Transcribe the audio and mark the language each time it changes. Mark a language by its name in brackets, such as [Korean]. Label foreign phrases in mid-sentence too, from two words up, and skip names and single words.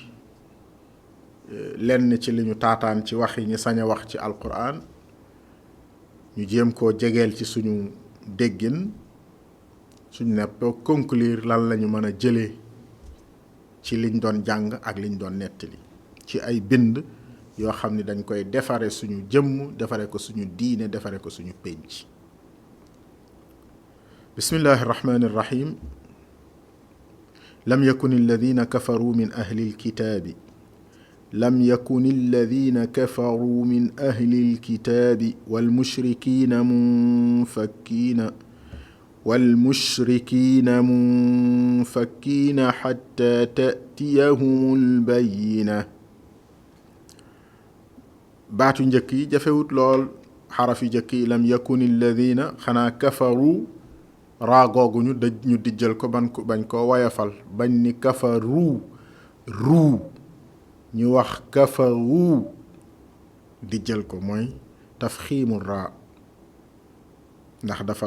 [Wolof] lenn ci li ñu taataan ci wax yi ñu sañ a wax ci alquran ñu jéem koo jegeel ci suñu déggin suñu neppoo conclure lan lañu mën a jëlee ci liñ doon jàng ak liñ doon nettali ci ay bind yoo xam ni dañ koy defare suñu jëmm defare ko suñu diine defare ko suñu pénc [Arabic] بسم الله الرحمن الرحيم لم يكن الذين كفروا من أهل الكتاب لم يكن الذين كفروا من أهل الكتاب والمشركين حتى تأتيهم البينة [Wolof] baatu njëkk yi jafewut lool xaraf yu njëkk yi [Arabic] لم يكن الذين [Wolof] xanaa kafaru raagoogu ñu dijjal ko bañ koo wayafal bañ ni kafaru ruu ñu wax kafaru di jël ko mooy tafxiimu raa ndax dafa